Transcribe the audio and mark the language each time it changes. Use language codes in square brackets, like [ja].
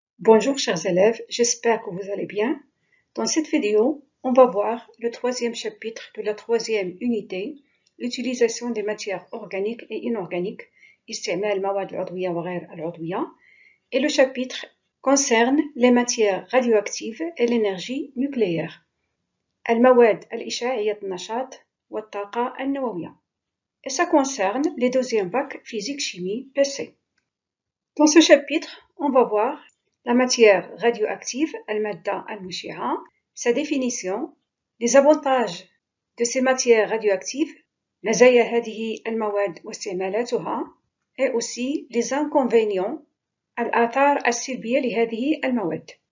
[fr] Bonjour chers élèves, j'espère que vous allez bien. Dans cette vidéo, on va voir le troisième chapitre de la troisième unité, l'utilisation des matières organiques et inorganiques, [ar] استعمال المواد العضوية وغير العضوية, [fr] et le chapitre concerne les matières radioactives et l'énergie nucléaire. [ar] المواد الإشعاعية النشاط والطاقة النووية. [fr] Et ça concerne les deuxièmes bacs physique-chimie PC. Dans ce chapitre, on va voir la matière radioactive, [ar] المادة المشعة, [fr] sa définition, les avantages de ces matières radioactives, [ar] مزايا هذه المواد واستعمالاتها, [fr] et aussi les inconvénients, [ar] الآثار السلبية لهذه المواد.